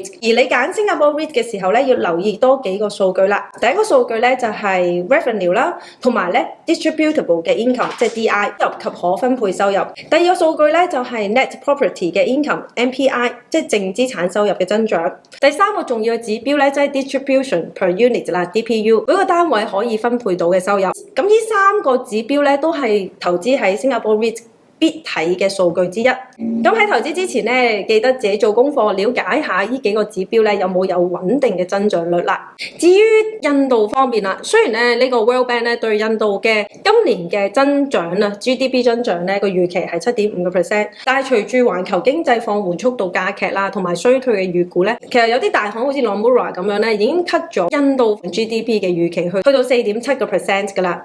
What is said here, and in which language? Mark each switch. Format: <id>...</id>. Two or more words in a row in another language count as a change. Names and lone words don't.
<yue>而你揀新加坡 REIT 嘅時候咧，要留意多幾個數據啦。第一個數據咧就係 revenue 啦，同埋咧 distributable 嘅 income 即係 DI 收入及可分配收入。第二個數據咧就係</yue> <en>net property</en> <yue>嘅 income NPI 即係淨資產收入嘅增長。第三個重要嘅指標咧即係</yue> <en>distribution per unit</en> <yue>啦 DPU 每個單位可以分配到嘅收入。咁呢3個指標咧都係投資喺新加坡 REIT必睇嘅數據之一。咁喺投資之前咧，記得自己做功課，了解下呢幾個指標咧有冇有穩定嘅增長率啦。至於印度方面啦，雖然咧呢個 World Bank 咧對印度嘅今年嘅增長啊 GDP 增長咧個預期係7.5%，但係隨住環球經濟放緩速度加劇啦，同埋衰退嘅預估咧，其實有啲大行好似 Nomura 咁樣咧，已經 cut 咗印度 GDP 嘅預期去到4.7% 噶啦。</yue>